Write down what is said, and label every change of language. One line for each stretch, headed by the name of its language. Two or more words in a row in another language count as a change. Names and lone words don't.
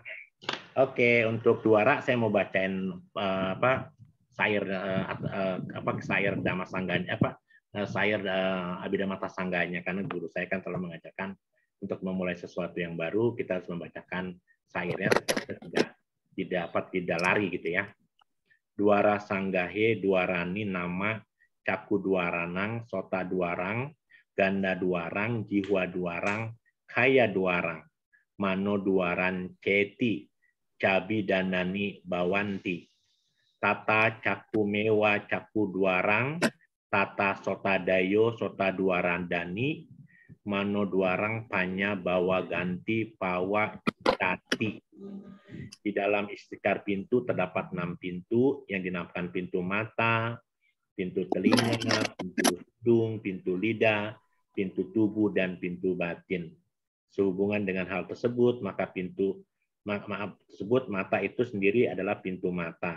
Indonesian: Oke, untuk Duara saya mau bacain sair Dhamma Sangganya, sair Abhidhamma Sangganya, karena guru saya kan selalu mengajarkan untuk memulai sesuatu yang baru kita harus membacakan sairnya, tidak lari gitu ya.
Pali: Duara Sanggahe Duarani nama Caku Duaranang Sota Duarang Ganda Duarang Jihwa Duarang Kaya Duarang Mano Duaran Ceti Cabi Danani Bawanti Tata Caku Mewa Caku Duarang Tata Sota Dayo Sota Duaran Dani Mano Duarang Panya Bawa Ganti Pawa Tati.
Indonesian: Di dalam istikar pintu terdapat 6 pintu yang dinamakan pintu mata, pintu telinga, pintu hidung, pintu lidah, pintu tubuh, dan pintu batin. Sehubungan dengan hal tersebut, maka mata itu sendiri adalah pintu mata.